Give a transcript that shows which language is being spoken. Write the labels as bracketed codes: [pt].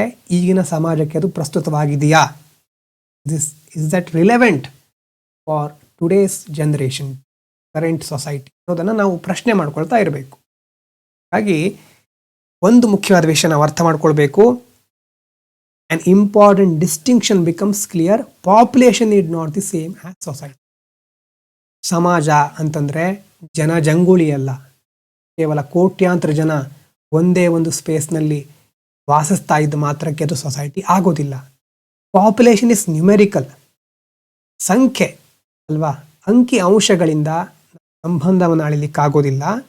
[kn] ಈಗಿನ ಸಮಾಜಕ್ಕೆ ಅದು ಪ್ರಸ್ತುತವಾಗಿದೆಯಾ? [en] is that relevant for today's generation, current society [kn] ಅನ್ನೋದನ್ನು ನಾವು ಪ್ರಶ್ನೆ ಮಾಡ್ಕೊಳ್ತಾ ಇರಬೇಕು. ಹಾಗಾಗಿ ಒಂದು ಮುಖ್ಯವಾದ ವಿಷಯ ನಾವು ಅರ್ಥ ಮಾಡ್ಕೊಳ್ಬೇಕು. [en] an important distinction becomes clear. Population is not the same as society. [kn] ಸಮಾಜ ಅಂತಂದ್ರೆ ಜನಜಂಗುಳಿ ಅಲ್ಲ, ಕೇವಲ ಕೋಟ್ಯಾಂತರ ಜನ ಒಂದೇ ಒಂದು ಸ್ಪೇಸ್ನಲ್ಲಿ ವಾಸಿಸ್ತಾ ಇದ್ದ ಮಾತ್ರಕ್ಕೆ ಅದು ಸೊಸೈಟಿ ಆಗೋದಿಲ್ಲ. [en] population is numerical, [kn] ಸಂಖ್ಯೆ ಅಲ್ವಾ, ಅಂಕಿ ಅಂಶಗಳಿಂದ ಸಂಬಂಧವನ್ನು ಅಳಿಲಿಕ್ಕಾಗೋದಿಲ್ಲ.